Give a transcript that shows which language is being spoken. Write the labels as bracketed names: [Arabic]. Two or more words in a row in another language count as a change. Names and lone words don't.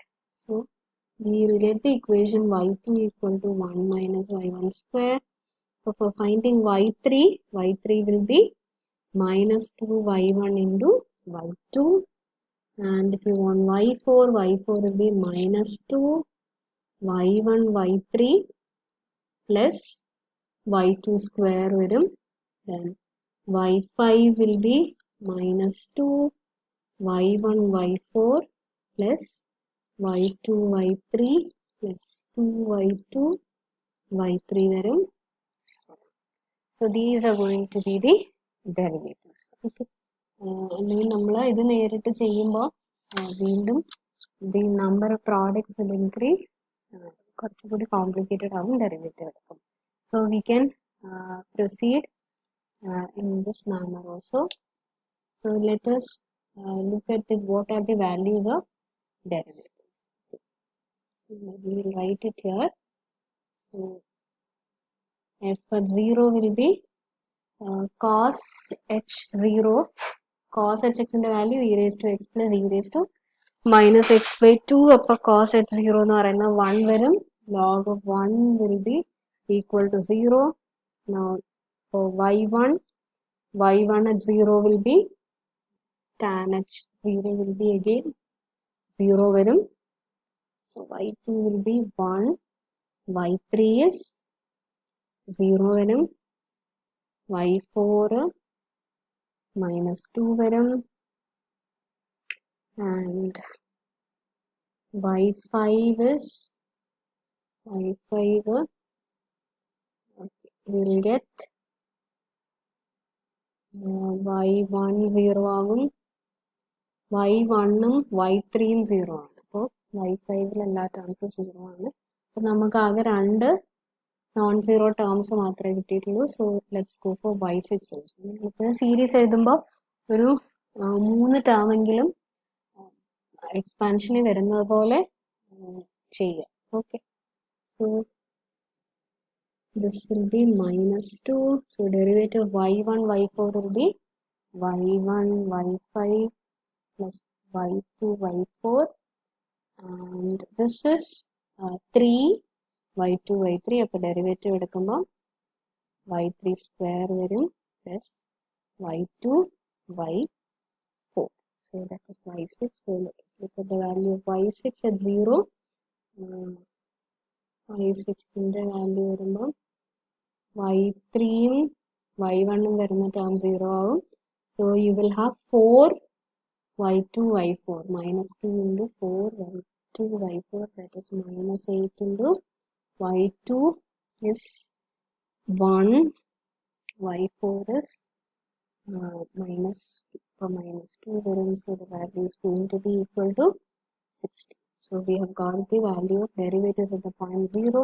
[English] So we will get the equation y2 equal to 1 minus y1 square. So for finding y3 will be minus 2y1 into y2. And if you want y4 will be minus 2 y1 y3 plus y2 square varum. Then y5 will be minus 2 y1 y4 plus y2 y3 plus 2y2 y3 varum. So these are going to be the derivatives. [Malayalam] Okay. അല്ലെങ്കിൽ നമ്മൾ ഇത് നേരിട്ട് ചെയ്യുമ്പോൾ വീണ്ടും [English] the number of products will increase, [Malayalam] കുറച്ചുകൂടി complicated ആവും derivative എടുക്കും. [English] So we can proceed in this manner also. So let us look at what are the values of derivatives. So we will write it here. So f of 0 will be cos h0. Cos hx in the value e raised to x plus e raised to minus x by 2. Upper cos h0 [Malayalam] എന്ന് പറയുന്ന 1 വരും. [English] Log of 1 will be equal to 0. Now for y1 at 0 will be tan h0 will be again 0 varum. So y2 will be 1. y3 is 0 varum. y4 minus 2 varum, and y5 is y5 okay, we'll get y1 0 [Malayalam] ആകും, y1 ഉം y3 ഉം 0 ആണ്. അപ്പോൾ y5 എല്ലാ ടേംസും 0 ആണ്. അപ്പോൾ നമുക്ക് ആകെ 2 [English] non zero terms [Malayalam] മാത്രമേ കിട്ടിയിട്ടുള്ളൂ. [English] so let's go for y6 also. [Malayalam] ഇപ്പോഴും സീരീസ് എഴുതുമ്പോൾ ഒരു 3 ടേം എങ്കിലും എക്സ്പാൻഷനിൽ വരുന്നത് പോലെ ചെയ്യുക. [English] okay, so this will be minus 2. So derivative y1 y4 will be y1 y5 plus y2 y4, and this is 3 y2 y3. [Malayalam] അപ്പോൾ ഡെറിവേറ്റീവ് എടുക്കുമ്പോൾ [English] y3 square [Malayalam] വരും [English] plus y2 y4. So that is y6. So let's look at the value of y6 at 0. [Malayalam] y6 ന്റെ വാല്യൂ വരുമ്പോൾ y3 ഉം y1 ഉം വരുന്ന ടേം 0 ആവും. [English] So you will have 4 y2 y4, minus 2 into 4 y2 y4, that is minus 8 into y2 is 1, y4 is minus 2. For minus 2 varum, so the value is going to be equal to 60. So we have got the value of derivatives at the point 0.